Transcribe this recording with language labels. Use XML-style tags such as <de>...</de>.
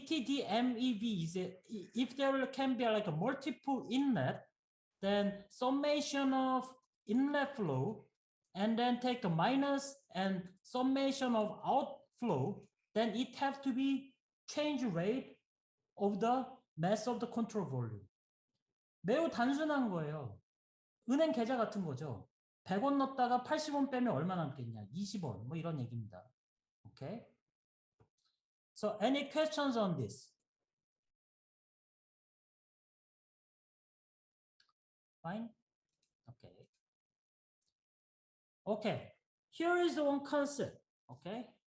<en>DTD-MEV is if there can be like a multiple inlet, then summation of inlet flow and then take the minus and summation of outflow, then it has to be change rate of the mass of the control volume.</en> <ko>매우 단순한 거예요. 은행 계좌 같은 거죠. 100원 넣었다가 80원 빼면 얼마 남겠냐? 20원. 뭐 이런 얘기입니다. Okay?</ko> <en>So any questions on this? Fine? Okay. Okay. Here is one concept. Okay.</en>